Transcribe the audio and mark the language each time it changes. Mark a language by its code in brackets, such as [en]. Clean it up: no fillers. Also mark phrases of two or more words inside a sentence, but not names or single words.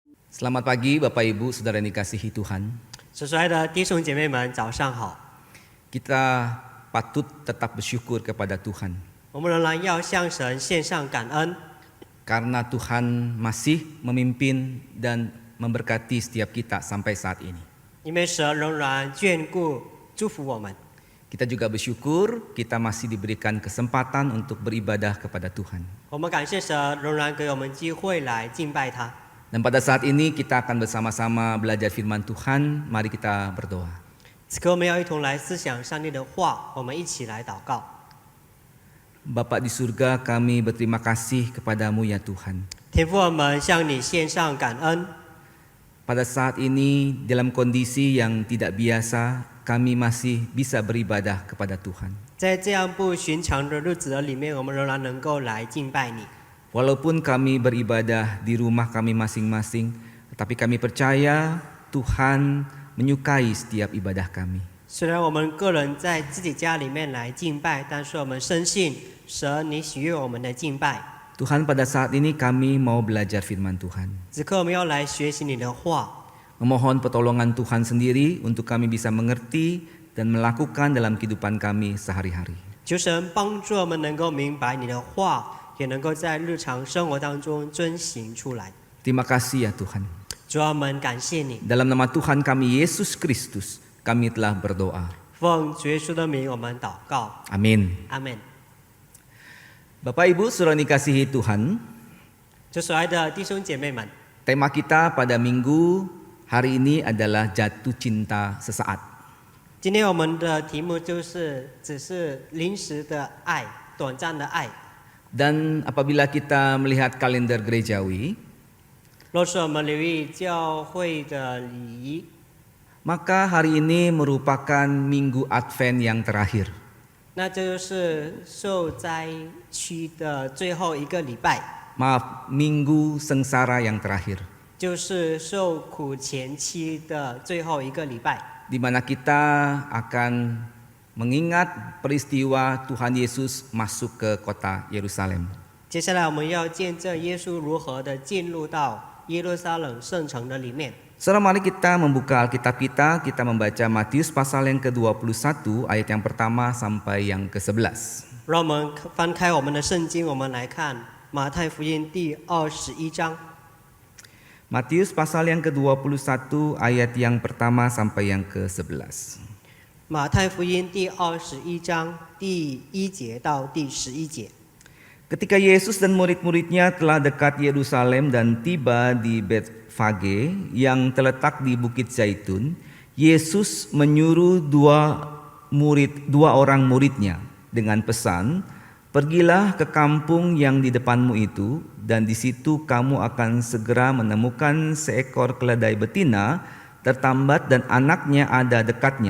[id] Selamat pagi Bapak Ibu Saudara yang dikasihi Tuhan. [zh] 所爱的弟兄姐妹们，早上好。 [id] Kita patut tetap bersyukur kepada Tuhan [zh] 我们仍然要向神献上感恩， [id] karena Tuhan masih memimpin dan memberkati setiap kita sampai saat ini. [zh] 因为神仍然眷顾、祝福我们。 [id] Kita juga bersyukur kita masih diberikan kesempatan untuk beribadah kepada Tuhan. [zh] 我们感谢神仍然给我们机会来敬拜他。 [id] Dan pada saat ini kita akan bersama-sama belajar firman Tuhan. Mari kita berdoa. [zh] 此刻我们要一同来思想上帝的话，我们一起来祷告。 [id] Bapa di surga, kami berterima kasih kepadamu ya Tuhan. [zh] 天父，我们向你献上感恩。 [id] Pada saat ini dalam kondisi yang tidak biasa, kami masih bisa beribadah kepada Tuhan. [zh] 在这样不寻常的日子的里面，我们仍然能够来敬拜你。 [id] Walaupun kami beribadah di rumah kami masing-masing, tetapi kami percaya Tuhan menyukai setiap ibadah kami. [zh] 虽然我们个人在自己家里面来敬拜，但是我们深信神你喜悦我们的敬拜。 [id] Tuhan, pada saat ini kami mau belajar firman Tuhan. [zh] 此刻我们要来学习你的话， [id] Memohon pertolongan Tuhan sendiri untuk kami bisa mengerti dan melakukan dalam kehidupan kami sehari-hari. [zh] 求神帮助我们能够明白你的话，也能够在日常生活当中遵行出来。 [id] Terima kasih ya Tuhan. [zh] 主啊，我们感谢你， [id] Dalam nama Tuhan kami Yesus Kristus, kami telah berdoa. [zh] 奉主耶稣的名我们祷告， [id] Amin. [zh] 阿门。 [id] Bapak Ibu saudara dikasihi Tuhan, [zh] 主所爱的弟兄姐妹们， [id] tema kita pada minggu hari ini adalah jatuh cinta sesaat. [zh] 今天我们的题目就是只是临时的爱，短暂的爱。 [id] Dan apabila kita melihat kalender gerejawi, [zh] 若是我们留意教会的礼仪， [id] maka hari ini merupakan minggu Advent yang terakhir. [zh] 那就是受灾区的最后一个礼拜， [id] Maaf, minggu sengsara yang terakhir. [zh] 就是受苦前期的最后一个礼拜， [id] Di mana kita akan mengingat peristiwa Tuhan Yesus masuk ke kota Yerusalem. [zh] 接下来我们要见证耶稣如何的进入到耶路撒冷圣城的里面。 [id] Saudara, mari kita membuka Alkitab kita membaca Matius pasal yang ke-21 ayat yang pertama sampai yang ke-11. [zh] 让我们翻开我们的圣经，我们来看马太福音第21章。 [id] Matius pasal yang ke-21 ayat yang pertama sampai yang ke-11. [zh] 马太福音第21章第1节到第11节。 [id] Ketika Yesus dan murid-muridnya telah dekat Yerusalem dan tiba di Betfage yang terletak di Bukit Zaitun, Yesus menyuruh dua orang muridnya dengan pesan, "Pergilah ke kampung yang di depanmu itu, dan di situ kamu akan segera menemukan seekor keledai betina tertambat dan anaknya ada dekatnya.